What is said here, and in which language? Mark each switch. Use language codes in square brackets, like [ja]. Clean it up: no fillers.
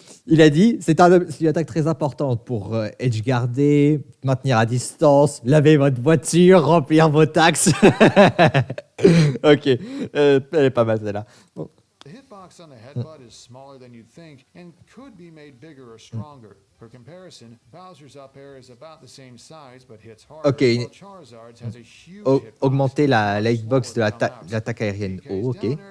[fr] Il a dit, c'est une attaque très importante pour edgeguarder, maintenir à distance, laver votre voiture, remplir vos taxes. Ok, elle est pas mal celle-là. Bon. [en] The hitbox on the headbutt is smaller than you'd think and could be made bigger or stronger. For comparison, Bowser's up air is about the same size but hits harder, while Charizard's has a huge [fr] Augmenter la hitbox de l'attaque aérienne. Oh, ok.